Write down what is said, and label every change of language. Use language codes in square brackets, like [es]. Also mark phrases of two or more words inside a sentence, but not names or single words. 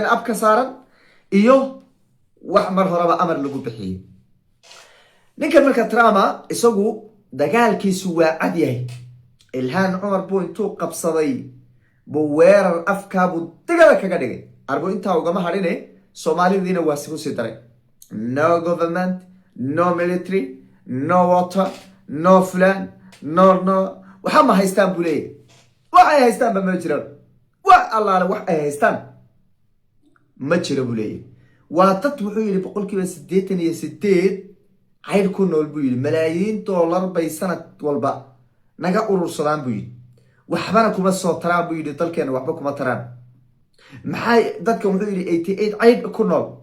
[so] ab ka saaran iyo wax mar horeba amar lagu bixiyay ninkan marka Trump isagu dagaalkiisu waa cad yahay Ilhaan Cumar buu intuu qabsaday buu weerar afkaabu dagala kaga dhigay arbo intaa ugama hadhine Soomaalidiina waa si daray [en] no government no military no water no flan no [so] waxa ma haystaan buu leeyahay waxay haystaan ba ma jiraan wax allaale wax ay haystaan ma jiro buu leeyahay waa dad wuxuu yiri 88% cayr ku nool buu yiri malaayiin dollar bay sanad walba naga urursadaan buu yiri waxbana kuma soo taraan buu yiri dalkeena waxba kuma taraan maxay dadka wuxuu yiri 88 cayr ku nool